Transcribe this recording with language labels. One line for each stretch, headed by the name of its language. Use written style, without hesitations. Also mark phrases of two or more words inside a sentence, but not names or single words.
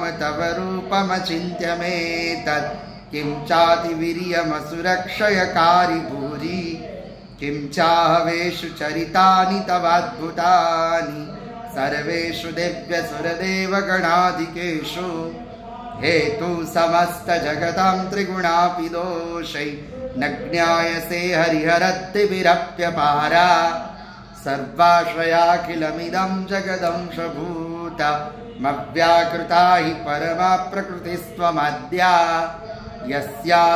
Sanskrit: તવ રૂપમચિન્ત્ય મેતत् કિં ચાતિ વીર્યમસુરક્ષયકારી ભૂરી કિં ચાહવેષુ ચરિતાનિ તવાદ્ભુતાનિ સર્વેષુ દિવ્યસુરદેવગણાધિકેષુ हेतु समस्त जगतां त्रिगुणापि दोषै न ज्ञायसे हरिहरत्तिभिरप्यपारा सर्वाश्रयाखिलमिदं जगदंशभूत मव्याकृता हि परमा प्रकृतिस्त्वमाद्या यस्या